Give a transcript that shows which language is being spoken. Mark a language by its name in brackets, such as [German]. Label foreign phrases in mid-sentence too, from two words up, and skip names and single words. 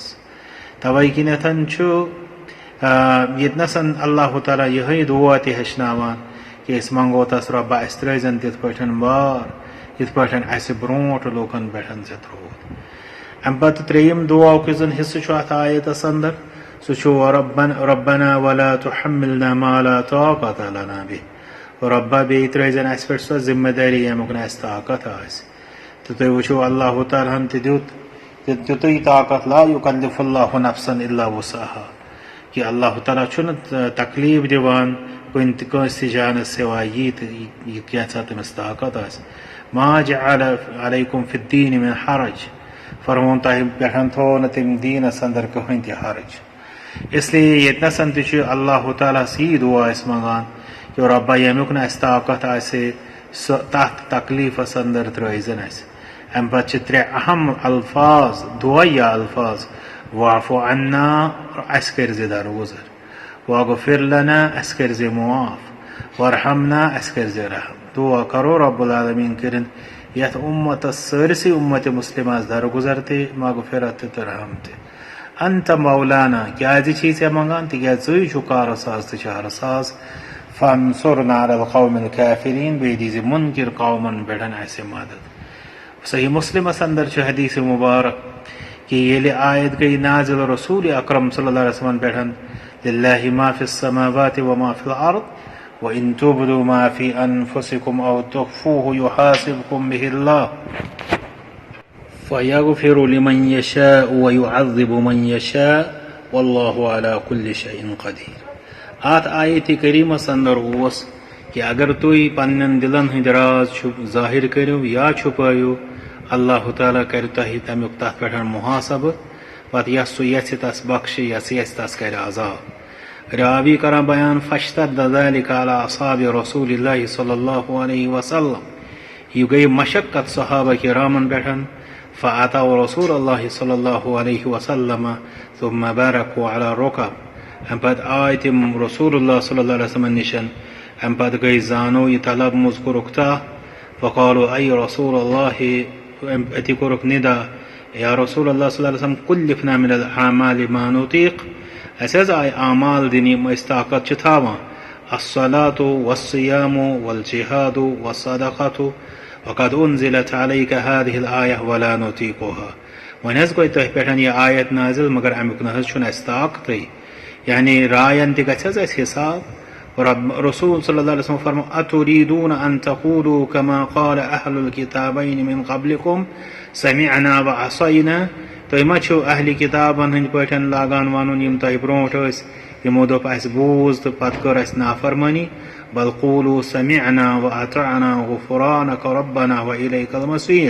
[Kashmiri] توے کِنیتھ چھُ ییٚتنس اللہ تعالیٰ یِہے دعا تہِ ہیٚچھناوان کہ أسۍ منٛگو تس رۄبا اسہِ ترٛٲیزٮ۪ن تِتھ پٲٹھۍ بار یِتھ پٲٹھۍ اسہِ برونٛٹھ لوٗکن پٮ۪ٹھ ژےٚ ترٛووُتھ. امہِ پتہٕ ترٛیٚیِم دعاہُک یُس زن حصہٕ چھُ اتھ آیتس اندر سُہ [Arabic] ربنا ولا تحملنا ما لا طاقة لنا به. [Kashmiri] رۄبا بیٚیہِ ترٛٲیزٮ۪ن اَسہِ پٮ۪ٹھ سۄ ذِمہٕ دٲری ییٚمیُک نہٕ اَسہِ طاقت آسہِ. تہٕ تُہۍ وٕچھو اللہ تعالیٰ ہن تہِ دیُت تیُتُے طاقت [Arabic] لا یُکلِفُ اللہُ نفسن الا وُسعہا [Kashmiri] کہِ اللہ تعالیٰ چھُنہٕ تکلیٖف دِوان کُنہِ تہِ کٲنٛسہِ تہِ جانس سِواے یی تہٕ یہِ کینٛژھا تٔمِس طاقت آسہِ. [Arabic] ما جعل علیکُم فی الدیٖن من حرج. [Kashmiri] فرمون تۄہہِ پٮ۪ٹھ تھوٚو نہٕ تٔمۍ دیٖنس انٛدر کٕہٕنۍ تہِ حرج. اسلیے ییٚتنسن تہِ چھُ اللہ تعالیٰ ہس یی دُعا أسۍ منٛگان کہِ رۄبا ییٚمیُک نہٕ اَسہِ طاقت آسہِ سُہ تتھ تکلیٖفس انٛدر ترٛٲیزٮ۪ن اَسہِ. امہِ پتہٕ چھِ 3 اہم الفاظ دُعیا الفاظ. [Arabic] واعف عنا [Kashmiri] اَسہِ کٔرزِ درگُزر، [Arabic] واغفر لنا [Kashmiri] اَسہِ کٔرزِ معاف، وارحمنا اَسہِ کٔرزِ رحم. دُعا کرو [Arabic] رب العالمیٖن [Kashmiri] کٔرِنۍ یتھ اُمتس سٲرسٕے اُمتِ مُسلِمس درگُزر تہِ مغفرت تہِ تہٕ رحم تہِ. [Arabic] انت مولانا [Kashmiri] کیٛازِ چھِی ژےٚ منٛگان تِکیٛازِ ژٕے چھُکھ کارساز تہٕ چارساز. [Arabic] فانصرنا علی القوم الکافرین [Kashmiri] بیٚیہِ دیٖزِ مُنکِر قومن پٮ۪ٹھ اَسہِ مدد. صحیح مسلمس انٛدر چھُ حدیث مُبارک کہِ ییٚلہِ آیت گٔے نازِل رسوٗل اکرم صلی اللہ علیہ وسلمن پٮ۪ٹھ [Arabic] للہ ما فی السماوات وما فی الارض وان تبدوا ما فی انفسکم او تخفوه یحاسبکم به اللہ فیغفر لمن یشاء ویعذب من یشاء واللہ علی کل شیء قدیر. [Kashmiri] اتھ آیتِ کریٖمس انٛدر اوس کہِ اگر تُہۍ پننٮ۪ن دِلن ہٕنٛدۍ راز ظٲہِر کٔرِو یا چھُپٲیِو اللہ تعالیٰ کرِ تۄہہِ تمیُک تتھ پٮ۪ٹھ محاسبہٕ. پتہٕ یس سُہ یژھِ تس بخشِ یس یژھِ تس کرِ عذاب. راوی کران بیان [Arabic] فاشتد ذلك على اصحاب رسول اللہ صلی اللہ علیہ وسلم. [Kashmiri] یہِ گٔے مشقت صحابہ کرامن پٮ۪ٹھ. [Arabic] فاتوا رسول اللہ صلی اللہ علیہ وسلم ثم باركوا على الركب. [Kashmiri] امہِ پتہٕ آے تِم [Arabic] رسول اللہ صلی اللہ علیہ وسلم [Kashmiri] نِشن. امہِ پتہٕ گٔے زانو یہِ طلب منٛز کوٚرُکھ تاہ. [Arabic] فقالوا اے رسول اللہ [Kashmiri] أتی کوٚرُکھ نِدا [Arabic] یا رسول اللہ صلی اللہ علیہ وسلم کُلِفنا من الاعمال ما نطیق. [Kashmiri] اَسہِ حظ آیہِ اعمال دِنہِ یِم أسۍ طاقت چھِ تھاوان. [Arabic] الصلاة والصيام والجهاد والصدقة وقد انزلت عليك هذه الآية ولا نطيقها. [Kashmiri] وۄنۍ حظ گوٚو تۄہہِ پٮ۪ٹھ یہِ آیت نازِل مگر امیُک نہ حظ چھُنہٕ اَسہِ طاقتٕے. یعنی راین تہِ گژھِ حظ اَسہِ حساب. [Arabic] رسول صلی اللہ علیہ وسلم فرمو اتريدون ان تقولوا كما قال اهل الكتابين من قبلكم سمعنا وعصينا. [Kashmiri] تُہۍ ما چھِو اہلِ کِتابن ہٕنٛدۍ پٲٹھۍ لاگان ونُن یِم تۄہہِ برونٛٹھ ٲسۍ یِمو دوٚپ اَسہِ بوٗز تہٕ پتہٕ کٔر اَسہِ نافرمٲنی. [Arabic] بل قولوا سمعنا واطعنا غفرانك ربنا واليك المصير.